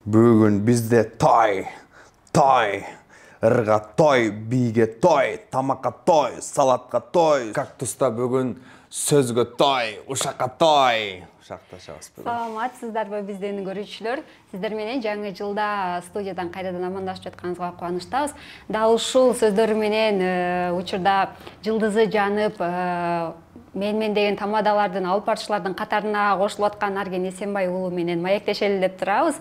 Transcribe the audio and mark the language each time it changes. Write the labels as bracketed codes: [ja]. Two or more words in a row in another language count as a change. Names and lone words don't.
[kk] Бүгін бізде той, ырға той, биге той, тамаққа той, салатқа той. Кактуста бүгін сөзге той, ушаққа той. Ушақташабыз бүгін. [ky] Саламатсыздарбы биздин көрүүчүлөр. Сиздер менен жаңы жылда студиядан кайрадан амандашып жатканыбызга кубанычтабыз. Дал ушул сөздөр менен учурда жылдызы жанып, мен деген тамадалардын алып барчылардын катарына кошулуп аткан Арген Эсенбай уулу менен маектешели деп турабыз.